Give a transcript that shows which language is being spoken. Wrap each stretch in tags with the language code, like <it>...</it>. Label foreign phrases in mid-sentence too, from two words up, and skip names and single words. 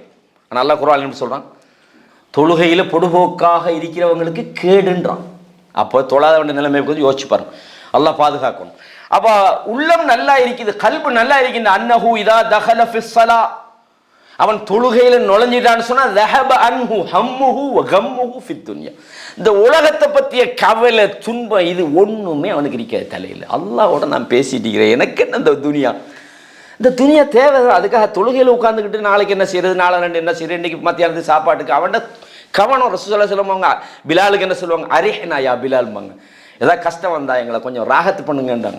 <ta>ஆனால் அல்லாஹ் குர்ஆன்ல என்ன சொல்றான்? தொழுகையில் பொடுபோக்காக இருக்கிறவங்களுக்கு கேடுன்றான். அப்போ தொழாத வேண்டிய நிலைமை கொஞ்சம் யோசிச்சு பாருங்க. அல்லாஹ் பாதுகாக்கணும். அப்போ உள்ளம் நல்லா இருக்குது, கல்பு நல்லா இருக்குது.</ta> <ar>أنه إذا دخل في الصلاة,</ar> <ta>அவன் தொழுகையில நுழைஞ்சிட்டான்னு சொன்னா</ta> <ar>ذهب عنه همه وغمه في الدنيا.</ar> <ta>இந்த உலகத்தை பற்றிய கவலை துன்பம் இது ஒண்ணுமே அவனுக்கு இருக்காது தலையில். அல்லாஹ்வோட நான் பேசிட்டு இருக்கிறேன், எனக்கு என்ன இந்த துனியா, இந்த துனியா தேவை. அதுக்காக தொழுகையில் உட்காந்துக்கிட்டு நாளைக்கு என்ன செய்யறது, நாளை ரெண்டு என்ன செய்யறது, இன்னைக்கு மத்தியானத்துக்கு சாப்பாட்டுக்கு அவன்கிட்ட கவனம். ரசூலுல்லாஹி சொல்லுவாங்க, பிலாலுக்கு என்ன சொல்லுவாங்க,</ta> <ar>أرحنا يا</ar> <ta>பிலால்பாங்க, ஏதாவது கஷ்டம் வந்தா எங்களை கொஞ்சம் ராகத்து பண்ணுங்கன்றாங்க.</ta>